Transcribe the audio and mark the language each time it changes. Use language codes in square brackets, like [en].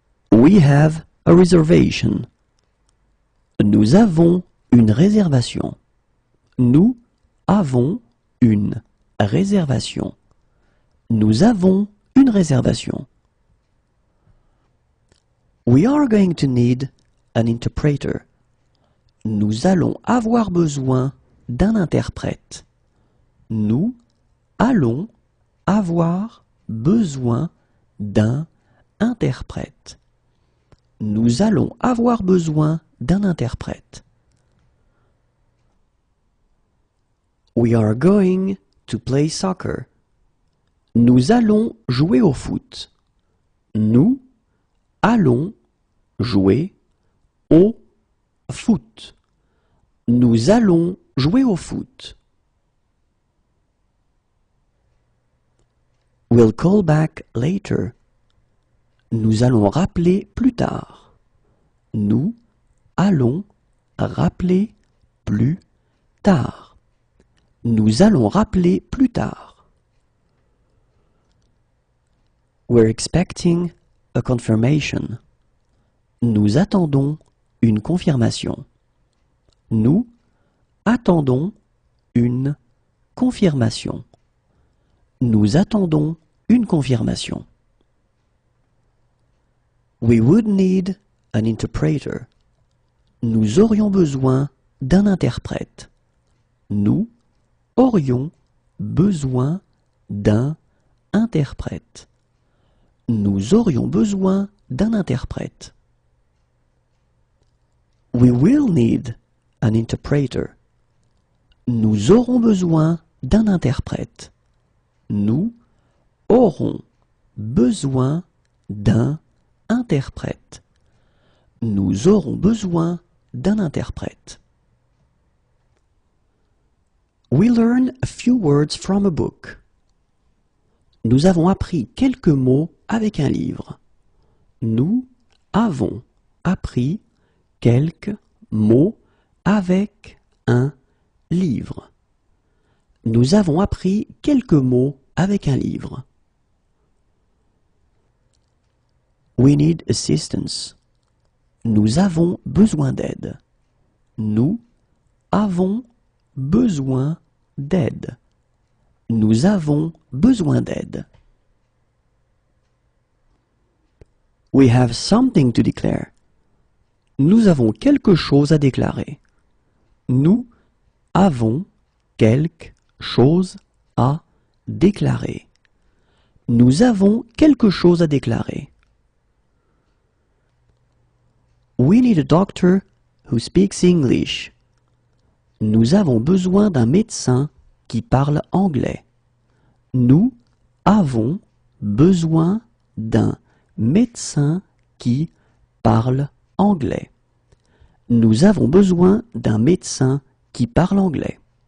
[en] We have a reservation. [fr] Nous avons une réservation. Nous avons une réservation. Nous avons une réservation. [en] We are going to need an interpreter. [fr] Nous allons avoir besoin d'un interprète. Nous allons avoir besoin d'un interprète. Nous allons avoir besoin d'un interprète. [en] We are going to play soccer. [fr] Nous allons jouer au foot. Nous allons jouer au foot. Nous allons jouer au foot. [en] We'll call back later. [fr] Nous allons rappeler plus tard. Nous allons rappeler plus tard. Nous allons rappeler plus tard. [en] We're expecting a confirmation. [fr] Nous attendons une confirmation. Nous attendons une confirmation. Nous attendons une confirmation. [en] We would need an interpreter. [fr] Nous aurions besoin d'un interprète. Nous aurions besoin d'un interprète. Nous aurions besoin d'un interprète. [en] We will need an interpreter. [fr] Nous aurons besoin d'un interprète. Nous aurons besoin d'un interprète. Nous aurons besoin d'un interprète. [en] We learn a few words from a book. [fr] Nous avons appris quelques mots avec un livre. Nous avons appris quelques mots avec un livre. Nous avons appris quelques mots avec un livre. [en] We need assistance. [fr] Nous avons besoin d'aide. Nous avons besoin d'aide. Nous avons besoin d'aide. [en] We have something to declare. [fr] Nous avons quelque chose à déclarer. Nous avons quelque chose à déclarer. Nous avons quelque chose à déclarer. [en] We need a doctor who speaks English. [fr] Nous avons besoin d'un médecin qui parle anglais. Nous avons besoin d'un médecin qui parle anglais. Nous avons besoin d'un médecin qui parle anglais.